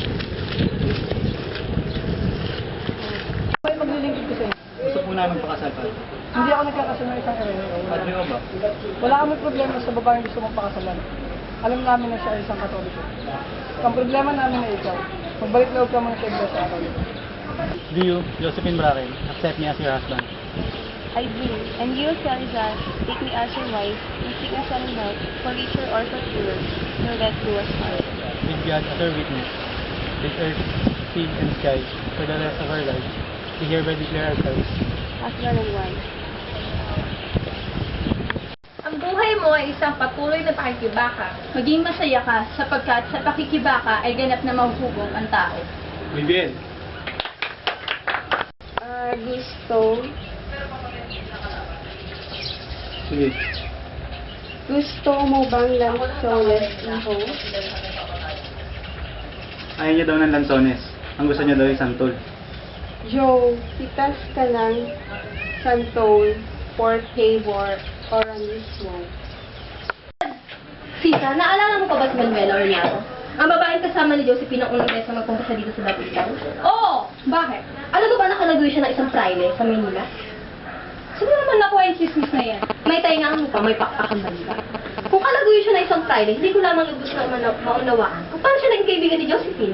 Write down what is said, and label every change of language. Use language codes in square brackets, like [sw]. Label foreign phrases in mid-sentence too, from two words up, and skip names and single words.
[tl] May maglilingkod ko sa'yo. Gusto po namin pakasal pa. Hindi ako nagkakasal ng isang kareno. Padre ko ba? Wala kami problema sa babaeng gusto mong pakasalan. Alam namin na siya ay isang katoliko. Ang problema namin na ikaw, magbalik loob ka muna sa iglesia sa akin. [en] Do you, Josephine Bracken, accept me as your husband? I do. And you, Celizar, take me as your wife, in sickness and in health, for leisure or for cure, nor let do us harm. With God as our witness, with earth, sea, and sky, for the rest of our lives, we hereby declare ourselves. Husband and wife. [tl] Ang buhay mo ay isang patuloy na pakikibaka. Maging masaya ka sapagkat sa pakikibaka ay ganap na mahuhubog ang tao. [es] Muy bien. [tl] Sige. Gusto mo bang lansones iho? Ayaw niya daw ng lansones. Ang gusto niya daw ay santol. Joe, pitas ka lang santol [en] for favor or unusual. [tl] Sisa, naalala mo pa ba si Manuela Orniato? Ang babaeng kasama ni Josephine ang unang beses na magpunta siya dito sa Dapitan? Oo! Bakit? Alam mo ba nakalagoy siya ng isang praile sa Manila? Siguro naman nakuha yung chismis na yan. May tainga ang mukha, may pakpak ang balita. Kung kalagoy siya ng isang praile, hindi ko lamang lubos na maunawaan kung paano siya naging kaibigan ni Josephine.